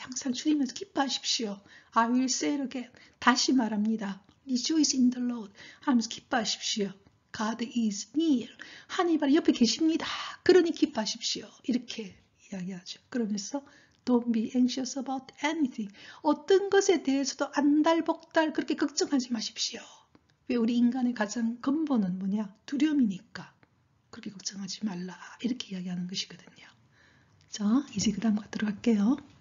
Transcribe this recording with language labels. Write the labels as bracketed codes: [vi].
[ko] 항상 주님에서 기뻐하십시오. [en] I will say it again. 다시 말합니다. Rejoice in the Lord. 하면서 기뻐하십시오. God is near. [ko] 하나님 바로 옆에 계십니다. 그러니 기뻐하십시오. 이렇게 이야기하죠. [en] 그러면서 Don't be anxious about anything. [ko] 어떤 것에 대해서도 안달복달 그렇게 걱정하지 마십시오. 왜 우리 인간의 가장 근본은 뭐냐? 두려움이니까. 그렇게 걱정하지 말라. 이렇게 이야기하는 것이거든요. 자, 이제 그 다음 들어갈게요.